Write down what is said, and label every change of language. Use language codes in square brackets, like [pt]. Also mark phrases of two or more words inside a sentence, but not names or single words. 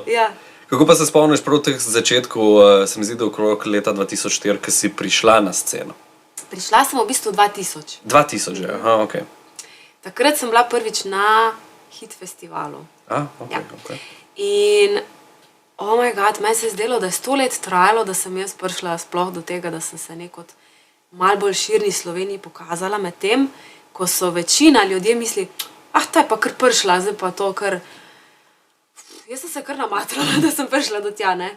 [sl] Ja. Kako pa se spomniš prav teh začetkov, se mi zdi, da okrog leta 2004, ko si prišla na sceno? Prišla sem v bistvu 2000. 2000, aha, okej. Takrat sem bila prvič na hit festivalu. Okay. In, [en] oh my god, [sl] meni se je zdelo, da je 100 let trajalo, da sem jaz prišla sploh do tega, da sem se nekot malo bolj širni Sloveniji pokazala med tem, ko so večina ljudje misli, ta je pa kar prišla, zdaj pa to kar... Jaz sem se kar namatrala, da sem prišla do tja, ne?